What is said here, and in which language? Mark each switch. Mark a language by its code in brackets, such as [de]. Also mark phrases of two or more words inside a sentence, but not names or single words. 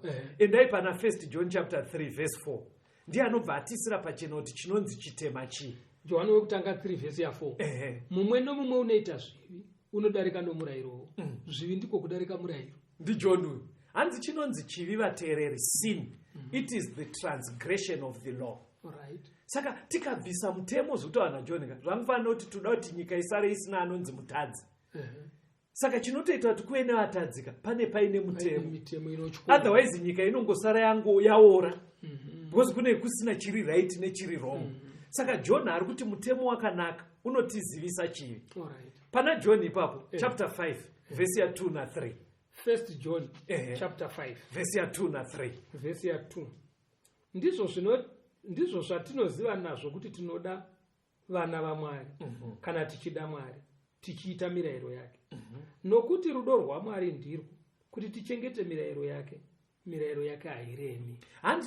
[sn] Endai pana 1 John chapter 3 verse 4. Ndiye anobva atisira pachena kuti chinonzi chitema chii. Johani wekutanga 3 verse ya 4. Mumwe nomumwe unoita zvivi unodarika nomurayiro. Zvivi ndiko kudarika murayiro. NdiJohn uyu. Hanzi chinonzi chivi vateereri, [en] sin. It is the transgression of the law. Right. [sn] Saka tikabvisa mutemo zvekutaura naJohn, zvamufanira kuti toda kuti nyika isare isina anonzi mutadzi. Saka chinotoita kuti kuve nevatadzika pane paine mutemo. Otherwise nyika inongosara yangu yaora. Because kune kusina chiri right nechiri wrong. Saka John ari kuti mutemo wakanaka unotizivisa chivi. Pana John ipapo chapter 5 verse ya 2 na 3. 1 John chapter 5 verse ya 2 na 3. Verse ya 2. Ndizvo zvatinoziva nazvo kuti tinoda vana vaMwari kana tichida Mwari tichiita mirayiro yake. Nokuti rudo rwaMwari ndirwo kuti tichengete mirayiro yake. Mirayiro yake hairemi. Hanzi